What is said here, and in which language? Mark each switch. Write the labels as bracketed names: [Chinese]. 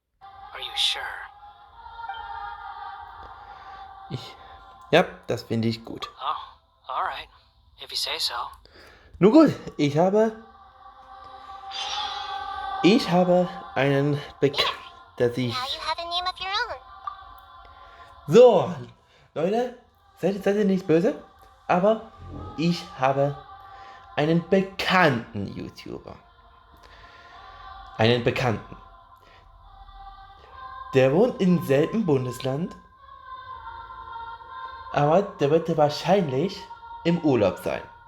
[English] Are you sure? [German] Ja, das finde ich gut. [English] Oh, alright. If you say so. [German] Nun gut, ich habe einen der sich... [English] Now you have a name of your own. [German] So, Leute, seid ihr nicht böse, aber ich habe einen bekannten YouTuber. Einen bekannten. Der wohnt im selben Bundesland, aber der wird wahrscheinlich im Urlaub sein.